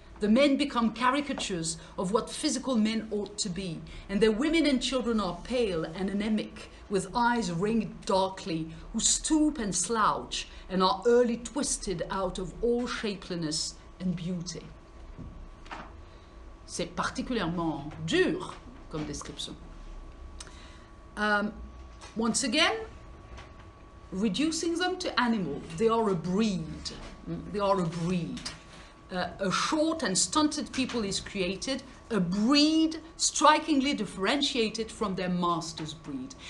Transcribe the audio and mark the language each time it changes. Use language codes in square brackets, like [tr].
[en] The men become caricatures of what physical men ought to be, and their women and children are pale and anemic, with eyes ringed darkly, who stoop and slouch, and are early twisted out of all shapeliness and beauty. [fr] C'est particulièrement dur comme description. [en] Once again, reducing them to animals, they are a breed. They are a breed. A short and stunted people is created, a breed strikingly differentiated from their master's breed.